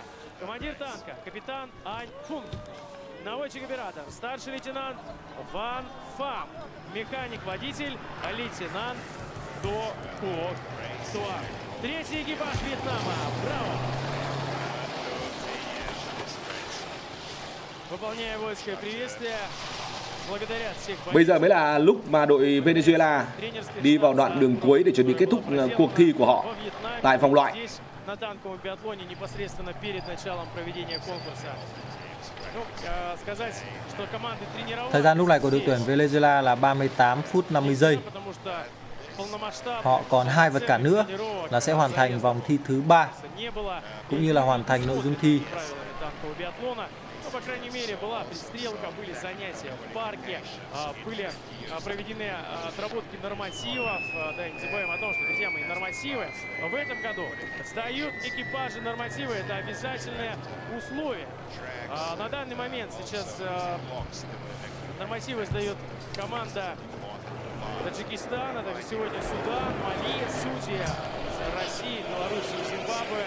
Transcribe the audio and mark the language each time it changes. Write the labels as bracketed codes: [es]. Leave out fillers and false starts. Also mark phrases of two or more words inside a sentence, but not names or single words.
[ru] Командир танка, капитан Ань Фун. Наводчик-оператор, старший лейтенант Ван Фам. Механик-водитель, лейтенант До Куок Туа. Третий экипаж Вьетнама. Браво! Выполняя воинское приветствие. [vi] Bây giờ mới là lúc mà đội Venezuela đi vào đoạn đường cuối để chuẩn bị kết thúc cuộc thi của họ tại vòng loại. Thời gian lúc này của đội tuyển Venezuela là 38 phút 50 giây. Họ còn 2 vật cản nữa là sẽ hoàn thành vòng thi thứ 3 cũng như là hoàn thành nội dung thi. [ru] По крайней мере, была пристрелка, были занятия в парке, были проведены отработки нормативов. Да, не забываем о том, что, друзья мои, нормативы в этом году сдают экипажи нормативы. Это обязательное условие. На данный момент сейчас нормативы сдает команда Таджикистана, также сегодня Судан, Мали, судьи России, Беларуси и Зимбабве.